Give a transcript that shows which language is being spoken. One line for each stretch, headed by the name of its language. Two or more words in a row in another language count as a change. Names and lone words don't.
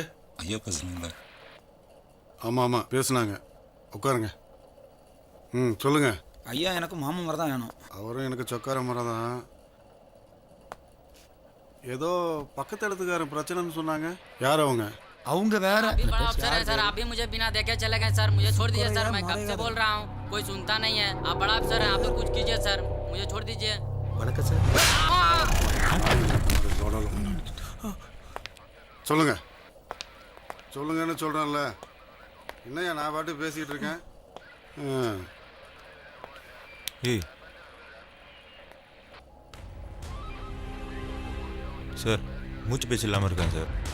Tamil: ஐயா பேசுறீங்களா? ஆமாம் ஆமாம் பேசுனாங்க. உட்காருங்க. சொல்லுங்க. ஐயா எனக்கு மாமன் மரம் தான் வேணும். அவரும் எனக்கு சொக்கார மரம் தான். ஏதோ பக்கத்து இடத்துக்காரன் பிரச்சனைன்னு சொன்னாங்க. யார் அவங்க? அவங்க வேற.
Hindi: अभी बड़ा अफसर है सर, आप भी मुझे बिना देखे चले गए सर। मुझे छोड़ दीजिए सर, मैं कब से बोल रहा हूँ, कोई सुनता नहीं है। आप बड़ा अफसर हैं, आप भी कुछ कीजिए सर, मुझे छोड़ दीजिए।
Tamil: வணக்கம் சார். சொல்லுங்க சொல்லுங்கன்னு சொல்கிறேன்ல. என்னையா நான் பாட்டு பேசிக்கிட்டு இருக்கேன். ஏய் சார், மூச்சு பேச்சு இல்லாமல் இருக்கேன் சார்.